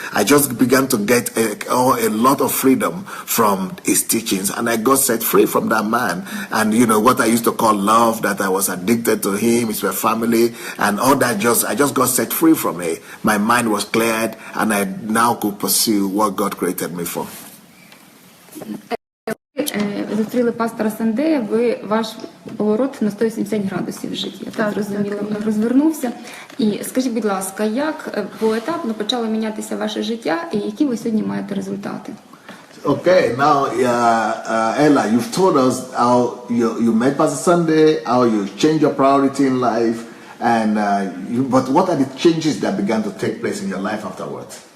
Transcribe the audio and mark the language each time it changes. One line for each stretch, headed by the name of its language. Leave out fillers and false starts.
English: I just began to get a lot of freedom from his teachings, and I got set free from that man. And what I used to call love, that I was addicted to him, his family, and all that. I just got set free from it. My mind was cleared, and I now could pursue what God created me for.
Ukrainian: Зустріли пастора Сандея, ваш поворот на 180 градусів в житті, я так зрозуміла, розвернувся. І скажіть, будь ласка, як поетапно почало мінятися ваше життя і які ви сьогодні маєте результати?
English: Okay, now Ella, you've told us how you met Pastor Sandei, how you changed your priority in life, and but what are the changes that began to take place in your life afterwards?